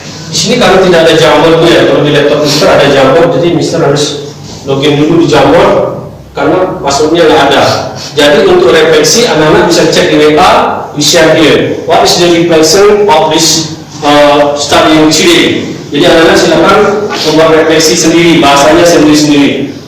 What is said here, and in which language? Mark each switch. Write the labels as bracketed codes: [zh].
[id] Di sini kalau tidak ada jambornya ya, kalau di laptop Mister ada jambor, jadi Mister harus login dulu di jambor karena passwordnya nggak ada. Jadi untuk refleksi anak-anak bisa cek di WA, [en] we share here. What is the reflection of this studying today? [id] Jadi anak-anak silakan membuat refleksi sendiri, bahasanya sendiri-sendiri.